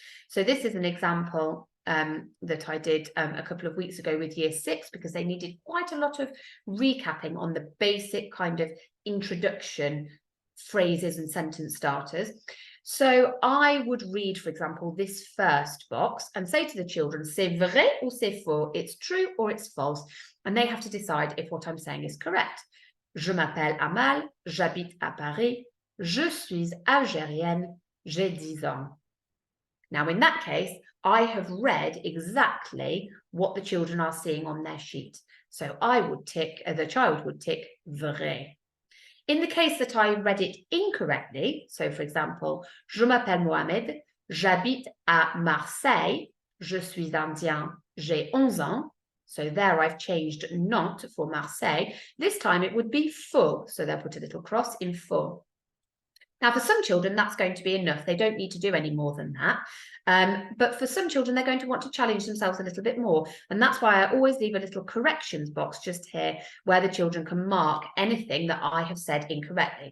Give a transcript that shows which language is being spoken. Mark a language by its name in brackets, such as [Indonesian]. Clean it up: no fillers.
[English] So this is an example that I did a couple of weeks ago with year 6, because they needed quite a lot of recapping on the basic kind of introduction phrases and sentence starters. So I would read, for example, this first box and say to the children, [French] c'est vrai ou c'est faux? [English] It's true or it's false. And they have to decide if what I'm saying is correct. [French] Je m'appelle Amal, j'habite à Paris, je suis algérienne, j'ai 10 ans. [English] Now, in that case, I have read exactly what the children are seeing on their sheet. So I would tick, the child would tick vrai. In the case that I read it incorrectly, so for example, [French] je m'appelle Mohamed, j'habite à Marseille, je suis indien, j'ai 11 ans. [English] So there I've changed not for Marseille. This time it would be faux. So they'll put a little cross in faux. Now, for some children, that's going to be enough. They don't need to do any more than that. But for some children, they're going to want to challenge themselves a little bit more. And that's why I always leave a little corrections box just here where the children can mark anything that I have said incorrectly.